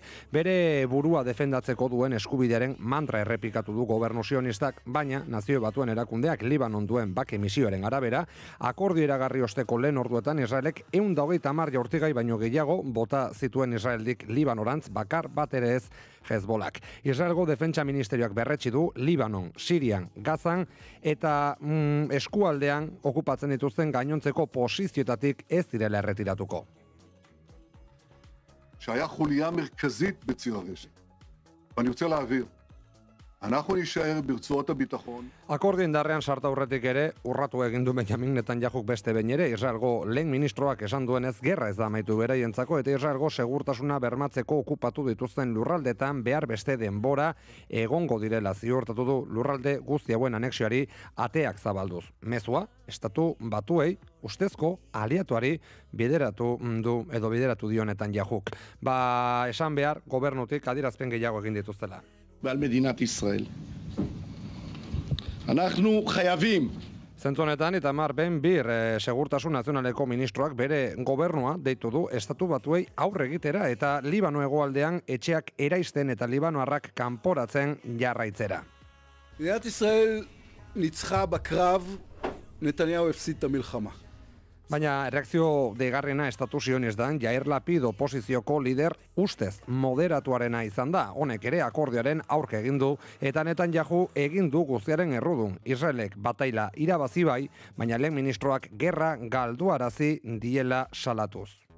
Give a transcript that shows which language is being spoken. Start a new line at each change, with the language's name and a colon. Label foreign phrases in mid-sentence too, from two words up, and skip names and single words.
Basque: Bere burua defendatzeko duen eskubidearen mantra errepikatu du gobernu sionistak, baina Nazio Batuen erakundeak Libanon duen bake misioaren arabera, akordio iragarri osteko lehen orduetan Israelek 130 jaurtigai baino gehiago bota zituen Israeldik Libanorantz bakar bat ere ez Hezbollak. Israelgo defentsa ministerioak berretsi du Libanon, Sirian, Gazan eta eskualdean okupatzen dituzten gainontzeko posizioetatik ez direla erretiratuko.
Hebrew: שהיה חוליה מרכזית בציר הרשת. ואני רוצה להעביר. אנחנו נשאר ברצועות הביטחון.
Basque: Akordio indarrean sarta aurretik ere, urratu egin du Benjamin Netanyahuk beste behin ere, Israelgo lehen ministroak esan duenez gerra ez da amaitu beraientzako, eta Israelgo segurtasuna bermatzeko okupatu dituzten lurraldetan behar beste denbora egongo direla ziurtatu du lurralde guzti hauen anexioari ateak zabalduz. Mezua, Estatu Batuei, ustezko aliatuari bideratu dio Netanyahuk. Esan behar, gobernutik adierazpen gehiago egin dituztela.
Hebrew: ועל מדינת ישראל. אנחנו חייבים.
Basque: Zentzu honetan, Itamar Ben-Bir, Segurtasun Nazionaleko ministroak bere gobernua deitu du Estatu Batuei aurre egitera eta Libano hegoaldean etxeak eraisten eta libanoarrak kanporatzen jarraitzera.
Hebrew: מדינת ישראל ניצחה בקרב, נתניהו הפסיד את המלחמה.
Basque: Baina reakzio deigarriena Estatu Sionistan Yair Lapid oposizioko lider ustez moderatuarena izan da. Honek ere akordioaren aurka egin du eta Netanyahu egin du guztiaren errudun. Israelek bataila irabazi bai, baina lehen ministroak gerra galduarazi diela salatuz.